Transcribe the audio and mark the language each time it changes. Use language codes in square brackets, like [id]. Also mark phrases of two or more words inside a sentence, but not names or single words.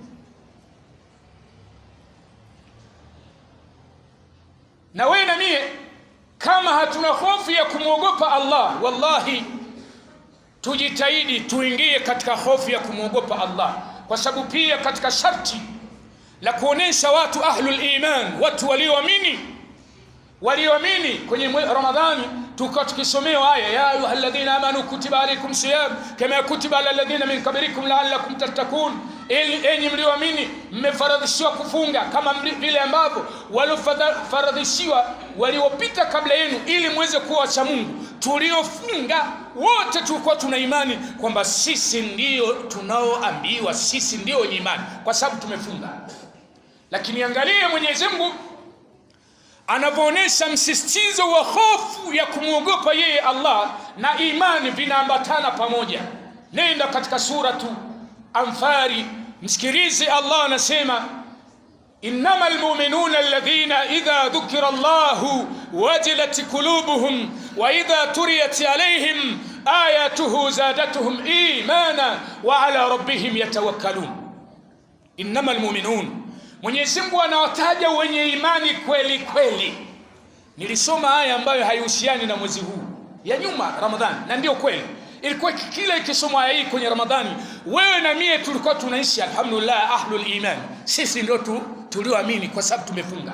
[sw] Na wewe na mie kama hatuna hofu ya kumwogopa Allah, wallahi tujitahidi tuingie katika hofu ya kumwogopa Allah, kwa sababu pia katika sharti la kuonesha watu [ar] أهل الإيمان, [sw] watu walioamini kwenye Ramadhani, tukisomewa aya ya [ar] أيها الذين آمنوا كتب عليكم الصيام كما كتب على الذين من قبلكم لعلكم تتقون, [sw] enyi mlioamini mmefaradhishiwa kufunga kama vile ambavyo waliofaradhishiwa waliopita kabla yenu ili muweze kuwa wacha Mungu. Tuliofunga wote tulikuwa tuna imani kwamba sisi ndio tunaoambiwa, sisi ndio wenye imani kwa sababu tumefunga. Lakini angalia Mwenyezi Mungu anapoonesha msisitizo wa hofu ya kumwogopa yeye Allah na imani vinaambatana pamoja. Nenda katika suratu Anfari, msikilize Allah anasema, [ar] إنما المؤمنون الذين إذا ذكر الله وجلت قلوبهم وإذا تليت عليهم آياته زادتهم إيمانا وعلى ربهم يتوكلون. إنما المؤمنون, [sw] Mwenyezi Mungu anawataja wenye imani kweli kweli. Nilisoma aya ambayo haihusiani na mwezi huu ya nyuma Ramadhani, na ndio kweli ilikuwa kila ikisoma aya hii kwenye Ramadhani, wewe na mie tulikuwa tunaishi alhamdulillah [ar] أهل الإيمان, [sw] sisi ndio tulioamini kwa sababu tumefunga.